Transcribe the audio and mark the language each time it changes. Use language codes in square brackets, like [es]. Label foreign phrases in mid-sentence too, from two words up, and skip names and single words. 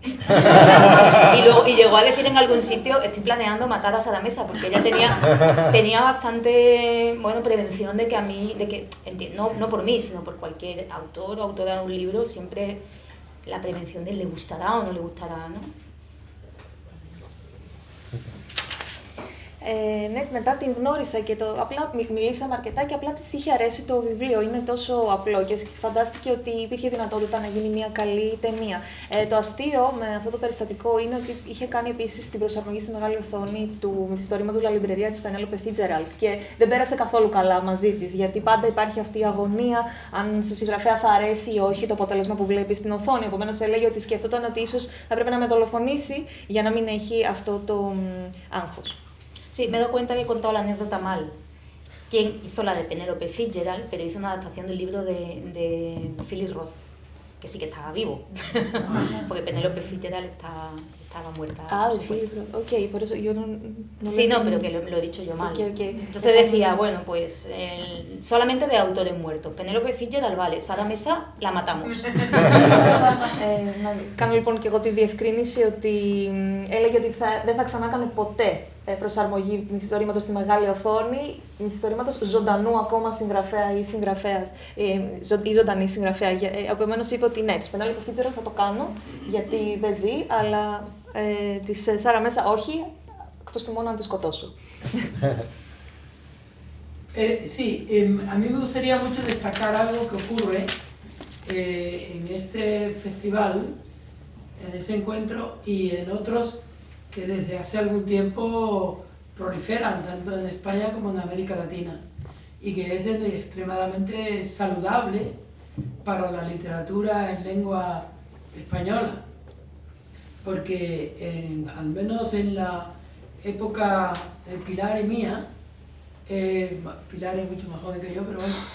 [es] Y llegó a decir en algún sitio, estoy planeando matar a Sara Mesa, porque ella tenía bastante, bueno, prevención de que a mí, no por mí, sino por cualquier autor o autora de un libro, siempre la prevención de le gustará o no le gustará, ¿no? [el] Ναι, μετά την γνώρισα και απλά μιλήσαμε αρκετά και απλά της είχε αρέσει το βιβλίο. Είναι τόσο απλό και φαντάστηκε ότι υπήρχε δυνατότητα να γίνει μια καλή ταινία. Το αστείο με αυτό το περιστατικό είναι ότι είχε κάνει επίσης την προσαρμογή στη μεγάλη οθόνη του μυθιστορήματος La Librería της Penélope Fitzgerald και δεν πέρασε καθόλου καλά μαζί της, γιατί πάντα υπάρχει αυτή η αγωνία αν στη συγγραφέα θα αρέσει ή όχι το αποτέλεσμα που βλέπει στην οθόνη. Eπομένως έλεγε ότι σκεφτόταν ότι ίσως θα πρέπει να με δολοφονήσει για να μην έχει αυτό το άγχος. [es] Sí, me he dado cuenta que he contado la anécdota mal. Quien hizo la de Penélope Fitzgerald, pero hizo una adaptación del libro de Phyllis Roth, que sí que estaba vivo, porque Penélope Fitzgerald estaba muerta. De Phyllis Roth, ok, por eso yo no sí, no, pero que lo he dicho yo mal. Okay. Entonces decía, bueno, pues solamente de autores muertos. Penélope Fitzgerald, vale, Sara Mesa, la matamos. [el] Κάνω λοιπόν και εγώ τη διευκρίνηση ότι έλεγε ότι δεν θα ξανά κάνω ποτέ προσαρμογή μυθιστορήματος στη μεγάλη οθόνη, μυθιστορήματος ζωντανού ακόμα συγγραφέα ή συγγραφέας, ή ζωντανή συγγραφέα. Επομένως είπε ότι ναι, της Πενέλοπη Φίτσεραλντ θα το κάνω, γιατί δεν ζει, αλλά της Σάρα Μέσα όχι, εκτός και μόνο αν τη σκοτώσω. [es] Sí, a mí me gustaría mucho destacar algo que ocurre en este festival, en este encuentro y en otros que desde hace algún tiempo proliferan tanto en España como en América Latina y que es extremadamente saludable para la literatura en lengua española, porque al menos en la época de Pilar y mía, Pilar es mucho más joven que yo, pero bueno,